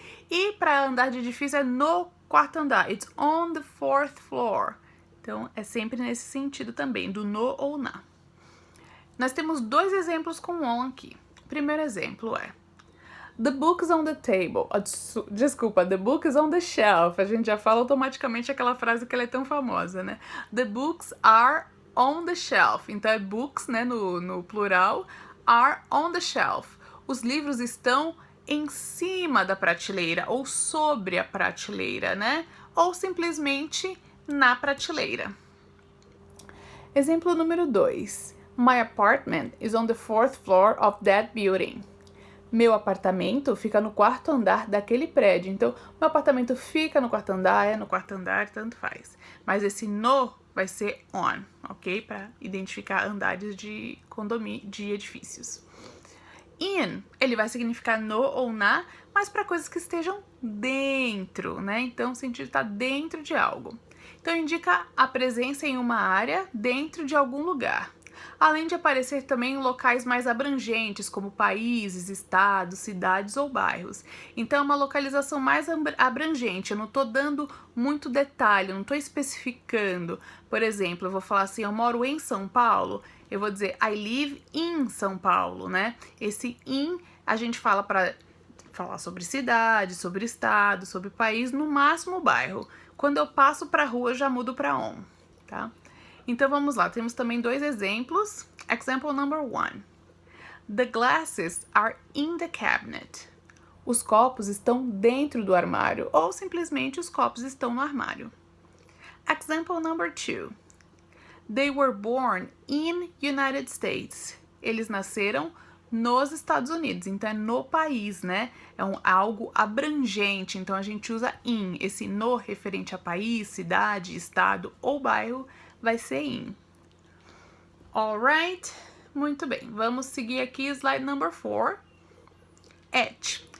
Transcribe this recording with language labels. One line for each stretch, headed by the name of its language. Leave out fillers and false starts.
Portuguese: E para andar de edifício é no quarto andar.
English: It's on the 4th floor.
Portuguese: Então, é sempre nesse sentido também, do no ou na. Nós temos dois exemplos com on aqui. O primeiro exemplo é
English: the book is on the table.
Portuguese: Desculpa,
English: the book is on the shelf.
Portuguese: A gente já fala automaticamente aquela frase que ela é tão famosa, né?
English: The books are on the shelf.
Portuguese: Então é books, né, no plural,
English: are on the shelf.
Portuguese: Os livros estão em cima da prateleira ou sobre a prateleira, né? Ou simplesmente na prateleira. Exemplo número 2.
English: My apartment is on the 4th floor of that building.
Portuguese: Meu apartamento fica no quarto andar daquele prédio. Então, meu apartamento fica no quarto andar, é no quarto andar, tanto faz. Mas esse no vai ser on, ok? Para identificar andares de condomínio, de edifícios. In, ele vai significar no ou na, mas para coisas que estejam dentro, né? Então, o sentido está dentro de algo. Então, indica a presença em uma área dentro de algum lugar. Além de aparecer também em locais mais abrangentes, como países, estados, cidades ou bairros. Então, é uma localização mais abrangente. Eu não estou dando muito detalhe, eu não estou especificando. Por exemplo, eu vou falar assim, eu moro em São Paulo. Eu vou dizer
English: I live in São Paulo,
Portuguese: né? Esse in a gente fala para falar sobre cidade, sobre estado, sobre país, no máximo bairro. Quando eu passo para a rua, eu já mudo para on, tá? Então vamos lá, temos também dois exemplos.
English: Example number 1. The glasses are in the cabinet.
Portuguese: Os copos estão dentro do armário, ou simplesmente os copos estão no armário.
English: Example number 2. They were born in United States.
Portuguese: Eles nasceram nos Estados Unidos, então é no país, né? É algo abrangente, então a gente usa in. Esse no referente a país, cidade, estado ou bairro vai ser in. Alright? Muito bem, vamos seguir aqui, slide number 4. At.